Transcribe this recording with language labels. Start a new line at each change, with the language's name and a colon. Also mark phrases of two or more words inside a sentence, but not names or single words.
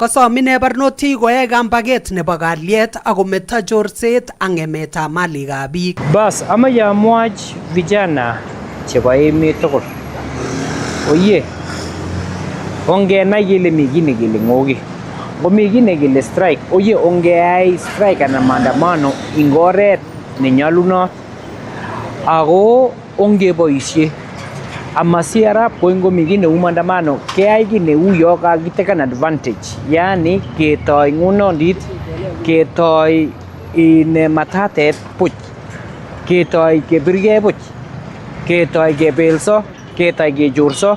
Kalenjin: kosom ine barnotik koyai kambaget nebo kalyet ako meto chorset ak ng'emetab malikab biik. Bas amache amwochi vijana chebo emet tugul. Oye, ongenai kele mi kit nekele ng'oki. Ngomi kit nekele strike, oye ongeai strike anan maandamano ing oret nenyolunot. Ako ongeboisie amasiarap ko ngomi kit neu maandamano keai kit neu yo kakiteken advantage. Yani ketoi ng'unondit, ketoi in matatet puch, ketoi kebirgei puch, ketoi kebelso, ketoi kechorso.